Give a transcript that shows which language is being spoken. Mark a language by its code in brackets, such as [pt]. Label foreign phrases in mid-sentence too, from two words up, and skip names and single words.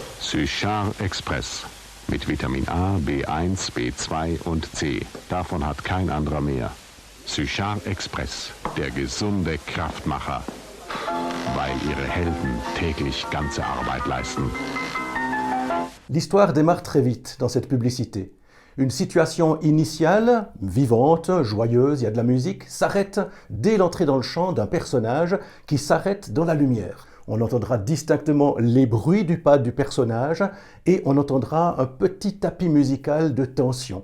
[de] Suchard Express. Mit Vitamin A, B1, B2 und C. Davon hat kein anderer mehr. Suchard Express, der gesunde Kraftmacher. Weil ihre Helden täglich ganze Arbeit leisten. [fr] L'histoire démarre très vite dans cette publicité. Une situation initiale, vivante, joyeuse, il y a de la musique, s'arrête dès l'entrée dans le champ d'un personnage qui s'arrête dans la lumière. On entendra distinctement les bruits du pas du personnage et on entendra un petit tapis musical de tension.